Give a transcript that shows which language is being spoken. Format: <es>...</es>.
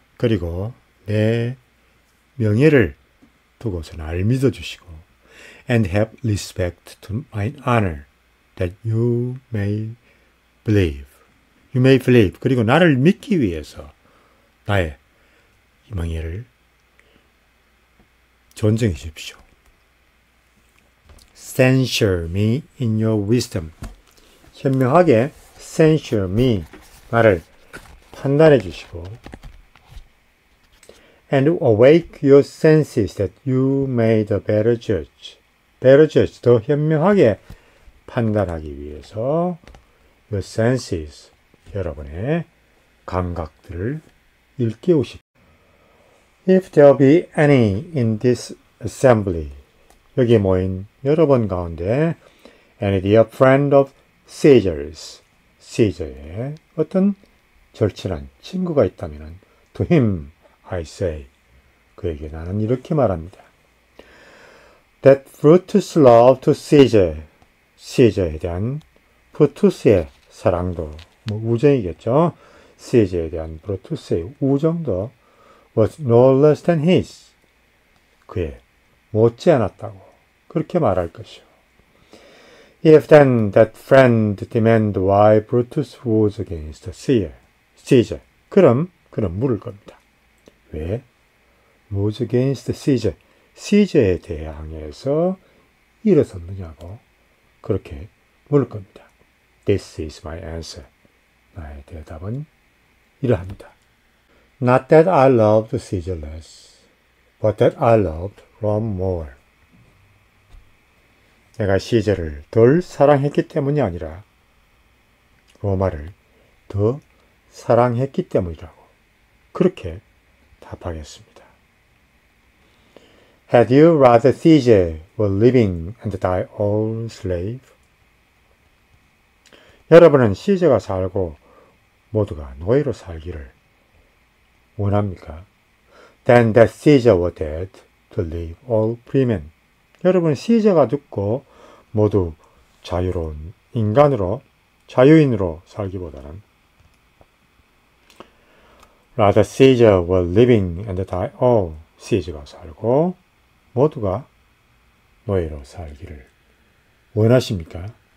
<ko>그리고 내 명예를 두고서 날 믿어주시고</ko> <en>And have respect to mine honor. That you may believe. You may believe.</en> <ko>그리고 나를 믿기 위해서 나의 이 명예를 존중해 주십시오.</ko> <en>Censure me in your wisdom. 현명하게 censure me.</en> <ko>나를 판단해 주시고</ko> <en>And awake your senses that you may the better judge. better judge.</en> <ko>더 현명하게 판단하기 위해서</ko> <en>your senses.</en> <ko>여러분의 감각들을 일깨우십시오.</ko> <en>If there be any in this assembly.</en> <ko>여기 모인 여러분 가운데</ko> <en>any dear friend of Caesar's.</en> <ko>Caesar의 어떤 절친한 친구가 있다면</ko> <en>to him I say.</en> <ko>그에게 나는 이렇게 말합니다.</ko> <en>That Brutus love to Caesar.</en> <ko>Caesar에 대한 브루투스의 사랑도 우정이겠죠. Caesar에 대한 브루투스의 우정도</ko> <en>was no less than his.</en> <ko>그의 못지 않았다고 그렇게 말할 것이요.</ko> <en>If then that friend demand why Brutus was against Caesar.</en> <ko>그럼 물을 겁니다. 왜?</ko> <en>was against Caesar.</en> <ko>Caesar에 대항해서 일어섰느냐고 그렇게 물을 겁니다.</ko> <en>This is my answer.</en> <ko>나의 대답은 이러합니다.</ko> <en>Not that I loved Caesar less, but that I loved Rome more.</en> <ko>내가 시저를 덜 사랑했기 때문이 아니라 로마를 더 사랑했기 때문이라고 그렇게 답하겠습니다.</ko> <en>Had you rather Caesar were living and die all slave?</en> <ko>여러분은 시저가 살고 모두가 노예로 살기를 원합니까?</ko> <en>Then that Caesar were dead to leave all freemen.</en> <ko>여러분 시저가 죽고 모두 자유로운 인간으로 자유인으로 살기보다는</ko> <en>rather Caesar were living and die all.</en> <ko>시저가 살고 모두가 노예로 살기를 원하십니까?</ko>